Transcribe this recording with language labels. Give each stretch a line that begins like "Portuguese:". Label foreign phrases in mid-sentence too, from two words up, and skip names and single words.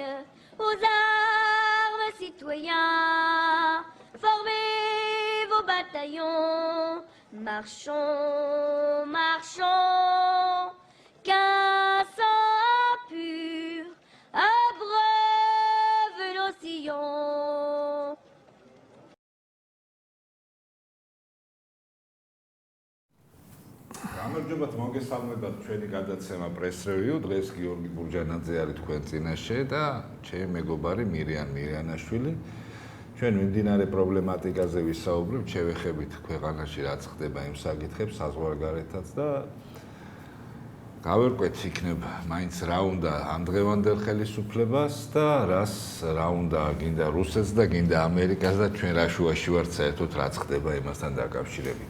French: Aux armes, citoyens, formez vos bataillons. Marchons, marchons, qu'un sang pur abreuve nos sillons.
Georgian: გამარჯობათ, მოგესალმებათ ჩვენი გადაცემა პრეს რევიუ. დღეს გიორგი ბურჯანაძე არის თქვენ წინაშე და ჩემი მეგობარი მირიანაშვილი. ჩვენ მიმდინარე პრობლემატიკაზე ვისაუბრებთ, შევეხებით ქვეყანაში რაც ხდება იმ საკითხებს საზღვარგარეთაც და გავერკვეთ იქნებ მაინც რა უნდა ამდღევანდელ ხელისუფლებას და რა უნდა გინდა რუსეთს და გინდა ამერიკას და ჩვენ რა შუაში ვართ საერთოდ რაც ხდება იმასთან დაკავშირებით.